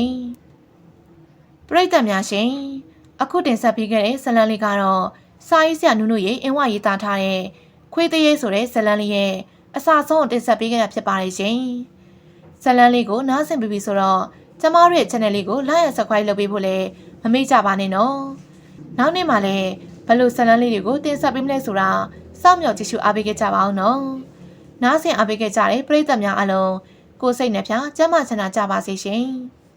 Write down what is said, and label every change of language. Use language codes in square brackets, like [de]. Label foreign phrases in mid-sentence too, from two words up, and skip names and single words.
[my] ပရိသတ်များရှင်အခုတင်ဆက်ပေးခဲ့တဲ့ဇာတ်လမ်းလေးကတော့စာရေးဆရာနုနုရဲ့အင်ဝရေးသားထား တဲ့ခွေးသေးရဲဆိုတဲ့ဇာတ်လမ်းလေးရဲ့အစဆုံးတင်ဆက်ပေးခဲ့တာဖြစ်ပါတယ်ရှင်ဇာတ်လမ်းလေးကိုနားဆင်ပြီးပြီဆိုတော့ကျမတို့ရဲ့ channel လေးကို [en] like and subscribe [my] လုပ်ပေးဖို့လည်းမမေ့ကြပါနဲ့နော်နောက်နေ့မှလည်းဘယ်လိုဇာတ်လမ်းလေးတွေကိုတင်ဆက်ပေးမလဲဆိုတာစောင့်မျှော်ကြည့်ရှုအားပေးခဲ့ကြပါအောင်နော်နားဆင်အားပေးခဲ့ကြတဲ့ပရိသတ်များအားလုံးကိုယ်စိတ်နှပြကျန်းမာချမ်းသာကြပါစေရှင်